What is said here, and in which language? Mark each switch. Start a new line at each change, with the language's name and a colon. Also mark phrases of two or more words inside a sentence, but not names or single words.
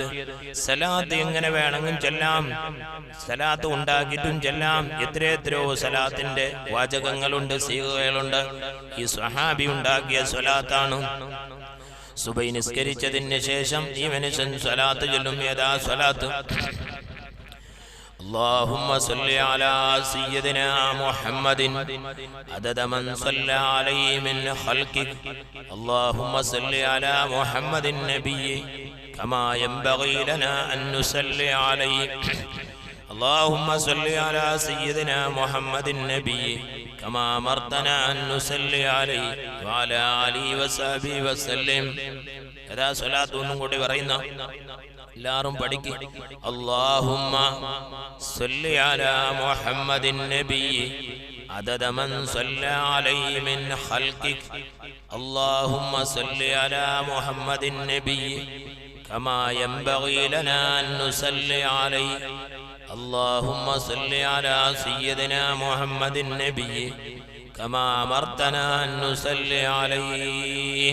Malayalam: സലാത്ത് എങ്ങനെ വേണമെങ്കിലും ചൊല്ലാം, സലാത്ത് ഉണ്ടാക്കിയിട്ടും ചൊല്ലാം. എത്രയോ സലാത്തിന്റെ വാചകങ്ങളുണ്ട്, സീഗകളുണ്ട്. ഈ സ്വഹാബി ഉണ്ടാക്കിയ സ്വലാത്താണ്. സുബൈ നിസ്കരിച്ചതിന് ശേഷം ഈ മനുഷ്യൻ സ്വലാത്ത് ചൊല്ലും. ഏതാ സ്വലാത്ത്?
Arabic: اللهم صل على سيدنا محمد عدد من صلى عليه من خلقك اللهم صل على محمد النبي كما ينبغي لنا أن نصلي عليه اللهم صل على سيدنا محمد النبي كما أمرتنا أن نصلي عليه وعلى آله وصحبه وسلم. هذا صلاة نقول ورينا
Malayalam: എല്ലാവരും പഠിക്ക്.
Arabic: اللهم صل على محمد النبي عدد من صلى عليه من خلقك اللهم صل على محمد النبي كما ينبغي لنا أن نصلي عليه اللهم صل على سيدنا محمد النبي كما أمرتنا أن نصلي عليه.